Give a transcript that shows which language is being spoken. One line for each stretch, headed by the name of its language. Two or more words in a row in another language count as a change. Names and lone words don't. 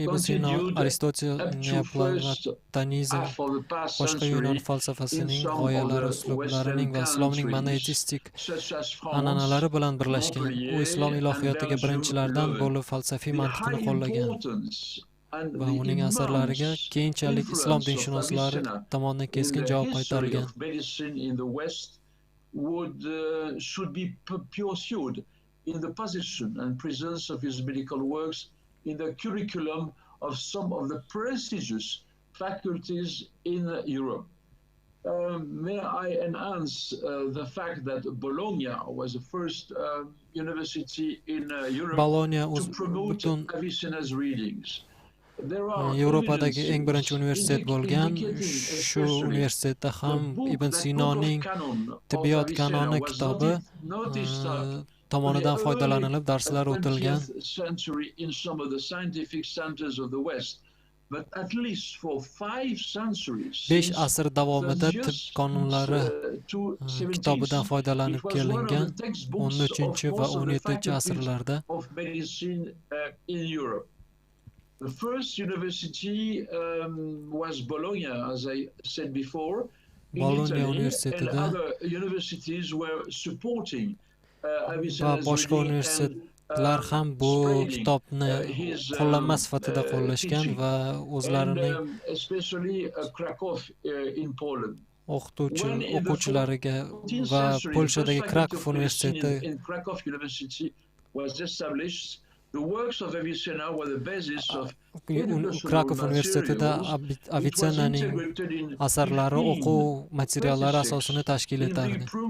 Uzbek: Ibn Sino, Aristotel, neoplatonizm, boshqa Yunon falsafasining g'oyalari, uslublarining va islomning monoteistik an'analari bilan birlashgan. U islom ilohiyotiga birinchilardan bo'lib falsafiy mantiqni qo'llagan va uning asarlariga keyinchalik islom dinshunoslari tomonidan keskin javob qaytarilgan.
English: Should be pursued in the possession and presence of his medical works in the curriculum of some of the prestigious faculties in Europe. May I enhance the fact that Bologna was the first university in Europe to promote Avicenna's readings.
Uzbek: Yevropadagi eng birinchi universitet bo'lgan. Shu universitetda ham Ibn Sinoning Tibbiyot kanoni kitobi tomonidan foydalanilib darslar o'tilgan.
English: But at least for 5 centuries,
Uzbek: 5 asr davomida tib qonunlari kitobidan foydalanib kelingan. 13 va 17 asrlarda
English: the first university was Bologna, as I said before.
Uzbek: Bologna universitetida
English: universities were supporting
Uzbek: va boshqa universitetlar ham bu kitobni qo'llanma sifatida qo'llashgan va o'zlarining o'quvchilariga va Polshadagi Krakow universiteti Krakow universitetida Avicennaning asarlari o'quv materiallari asosini tashkil etardi.